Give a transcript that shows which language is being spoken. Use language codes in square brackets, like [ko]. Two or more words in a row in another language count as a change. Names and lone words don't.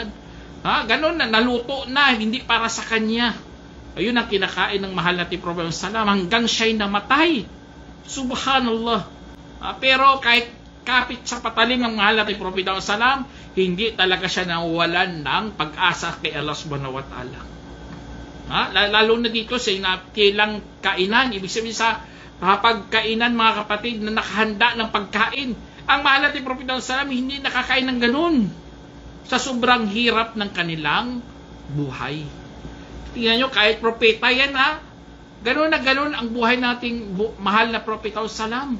[tl] Ganon na, naluto na, hindi para sa kanya. Ayun ang kinakain ng mahal natin Prophet Muhammad SAW hanggang siya'y namatay. Subhanallah. Pero kahit kapit sa patalim ng mahal natin Prophet Muhammad SAW, hindi talaga siya nawalan ng pag-asa kay Allah [ar] سبحانه وتعالى. [tl] Lalo na dito sa kilang kainan. Ibig sabihin sa pagkainan mga kapatid na nakahanda ng pagkain. Ang mahal natin Prophet Muhammad SAW hindi nakakain ng ganun sa sobrang hirap ng kanilang buhay. Tingnan nyo, kahit propeta yan ganun na ganun ang buhay nating mahal na Prophet Muhammad SAW.